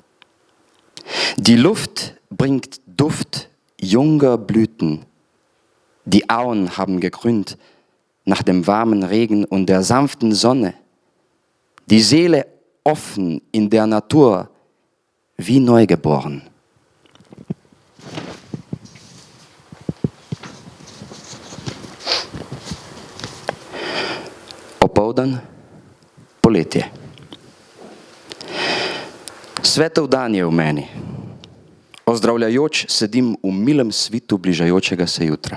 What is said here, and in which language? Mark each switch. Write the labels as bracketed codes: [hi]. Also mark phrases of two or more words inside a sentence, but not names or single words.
[de] Die Luft bringt Duft junger Blüten. Die Auen haben gegrünt nach dem warmen Regen und der sanften Sonne. Die Seele offen in der Natur, wie neugeboren. [sl] Opoldan, poletje. Svetov dan je v meni. Ozdravljajoč sedim v milem svitu bližajočega se jutra.